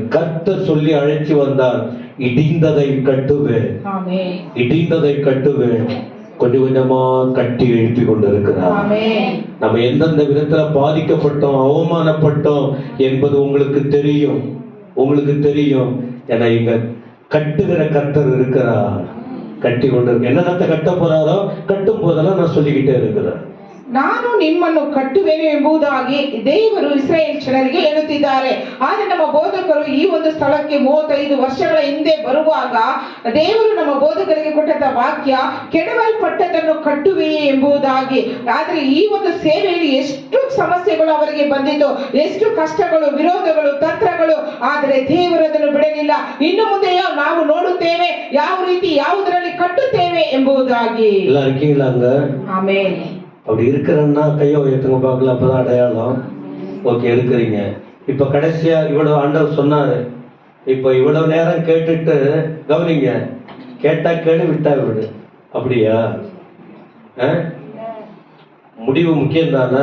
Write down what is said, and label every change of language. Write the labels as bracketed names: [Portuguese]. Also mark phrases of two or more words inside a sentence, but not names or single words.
[Tamil] கர்த்தர் சொல்லி அழைச்சி வந்தார், இடிந்ததை கட்டுவேன், கொஞ்சம் கொஞ்சமா கட்டி எழுப்பி கொண்டிருக்கிறார். நம்ம எந்தெந்த விதத்துல பாதிக்கப்பட்டோம், அவமானப்பட்டோம் என்பது உங்களுக்கு தெரியும். ஏன்னா இங்க கட்டுகிற கர்த்தர் இருக்கிறார். கட்டி கொண்டிருக்க என்னத்தை கட்ட போறாரோ கட்டும் போதெல்லாம் நான் சொல்லிக்கிட்டே இருக்கிறேன். [Kannada] ನಾನು ನಿಮ್ಮನ್ನು ಕಟ್ಟುವೆನು ಎಂಬುದಾಗಿ ದೇವರು ಇಸ್ರಾಯೇಲ್ ಜನರಿಗೆ ಹೇಳುತ್ತಿದ್ದಾರೆ. ಆದರೆ ನಮ್ಮ ಬೋಧಕರು ಈ ಒಂದು ಸ್ಥಳಕ್ಕೆ 35 ವರ್ಷಗಳ ಹಿಂದೆ ಬರುವಾಗ ದೇವರು ನಮ್ಮ ಬೋಧಕರಿಗೆ ಕೊಟ್ಟಂತ ವಾಕ್ಯ, ಕೆಡವಲ್ಪಟ್ಟದನ್ನು ಕಟ್ಟುವೆ ಎಂಬುದಾಗಿ. ಆದರೆ ಈ ಒಂದು ಸೇವೆಯಲ್ಲಿ ಎಷ್ಟು ಸಮಸ್ಯೆಗಳು ಅವರಿಗೆ ಬಂದಿದ್ದು, ಎಷ್ಟು ಕಷ್ಟಗಳು, ವಿರೋಧಗಳು, ತಂತ್ರಗಳು. ಆದರೆ ದೇವರು ಅದನ್ನು ಬಿಡಲಿಲ್ಲ. ಇನ್ನು ಮುಂದೆಯೋ ನಾವು ನೋಡುತ್ತೇವೆ ಯಾವ ರೀತಿ ಯಾವುದರಲ್ಲಿ ಕಟ್ಟುತ್ತೇವೆ ಎಂಬುದಾಗಿ. ಆಮೆನ್. [Tamil] அப்படி இருக்கிறன்னா கையை உயர்த்துங்க பார்க்கலாம், அப்பதான் அடையாளம். ஓகே, இருக்கிறீங்க. இப்ப கடைசியா இவ்வளவு ஆண்டவர் சொன்னாரு. இப்ப இவ்வளவு நேரம் கேட்டுட்டு கவனிங்க, கேட்டா கேடு, விட்டா விடு. அப்படியா? முடிவு முக்கியம் தானே.